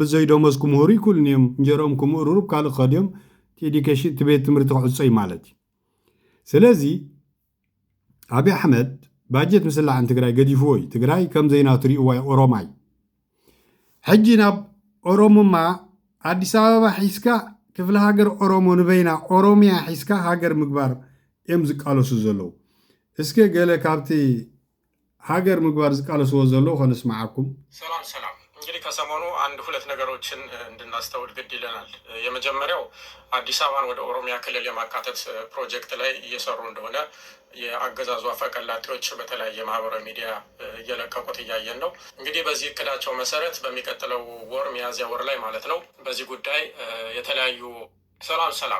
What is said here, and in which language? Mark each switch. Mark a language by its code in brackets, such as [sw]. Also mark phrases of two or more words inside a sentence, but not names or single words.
[ti] ብዘይደመዝ ክምህሩ ይኩልን እዮም እንጀሮም ክምእሩሩ ካልእ ከድዮም ኤዲኬሽን ቤት ትምህርቲ ክዕፆ እዩ ማለት እዩ ስለዚ ኣብይ ኣሕመድ ባጀት ምስላዕን ትግራይ ገዲፍዎ እዩ ትግራይ ከም ዘይናትሪእዋ ኦሮማይ ሕጂ ናብ ኦሮሞማ አዲስ አበባ ሒስካ ክፍለ ሃገር ኦሮሞ ንበይና ኦሮሚያ ሒስካ ሃገር ምግባር እዮም ዝቃለሱ ዘለዉ እስከ ገለ ካብቲ ሃገር ምግባር ዝቃለስዎ ዘለዉ ከነስማዓኩም [am] ሰላም እንግዲህ እንግዲህ ከሰሞኑ አንድ ሁለት ነገሮችን እንድናስተውል ግድ ይለናል። የመጀመሪያው አዲስ አበባን ወደ ኦሮሚያ ክልል የማካተት ፕሮጀክት ላይ እየሰሩ እንደሆነ የአገዛዙ አፈቀላጤዎች በተለያየ ማህበራዊ ሚዲያ እየለቀቁት እያየን ነው። እንግዲህ በዚህ እቅዳቸው መሰረት በሚቀጥለው ወር ሚያዝያ ወር ላይ ማለት ነው በዚህ ጉዳይ የተለያዩ ሰላም